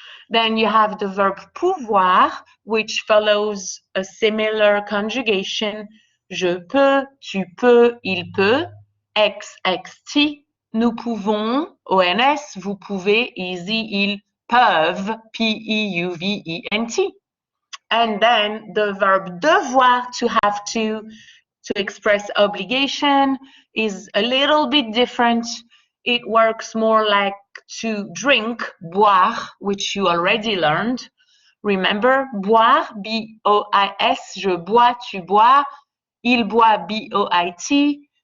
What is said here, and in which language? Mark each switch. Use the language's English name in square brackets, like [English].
[English] Then you have the verb pouvoir, which follows a similar conjugation. [French] Je peux, tu peux, il peut, XXT, nous pouvons, ONS, vous pouvez, easy, ils peuvent, P-E-U-V-E-N-T. [English] And then the verb devoir, to have to express obligation, is a little bit different. It works more like to drink, boire, which you already learned. Remember, boire, B-O-I-S, [French] je bois, tu bois, il boit, [English] B-O-I-T.